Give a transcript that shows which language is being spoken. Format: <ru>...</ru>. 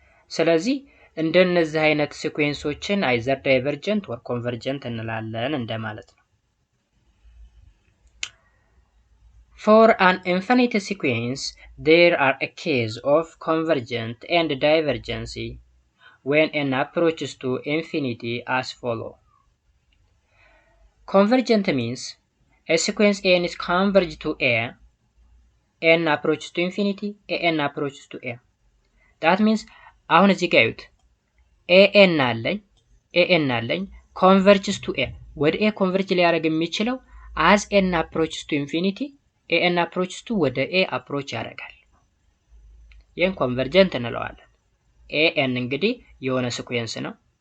<am>ስለዚህ እንደነዚህ አይነት ሲኩዌንሶችን አይዘር ዳይቨርጀንት or ኮንቨርጀንት እንላለን እንደማለት ነው።</am> <en>For an infinite sequence there are a case of convergent and divergency when n approaches to infinity as follow. Convergent means a sequence n is converged to a, n approaches to infinity, n approaches to a. That means</en> <am>አሁን እዚህ ጋር እዩት ኤኤን አለኝ ኮንቨርጅስ ቱ ኤ ወደ ኤ ኮንቨርጅ ሊያደርግ የሚችለው</am> <en>as n approaches to</en> <am>infinity an approaches to ወደ ኤ አፕሮች ያደርጋል። ይህን ኮንቨርጀንት እንለዋለን። ኤን እንግዲህ የሆነ ሲኩዌንስ ነው</am>